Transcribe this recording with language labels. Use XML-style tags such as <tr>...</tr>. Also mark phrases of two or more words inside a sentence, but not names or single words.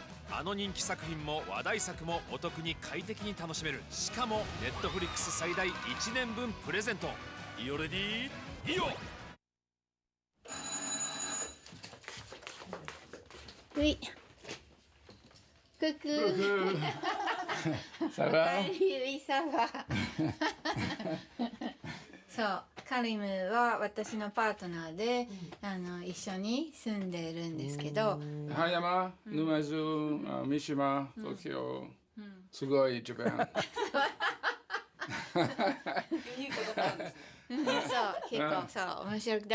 <ja>あの人気作品も話題作もお得に快適に楽しめる。しかもネットフリックス最大1年分プレゼント。イオレディイオ。ういククー</ja> <fr>Ça va? Oui, ça va.</fr> <ja>そう、カリムは私のパートナーで、一緒に住んでるんですけど。葉山、沼津、三島、東京、すごいジャパン。そう結構そう面白い。</ja>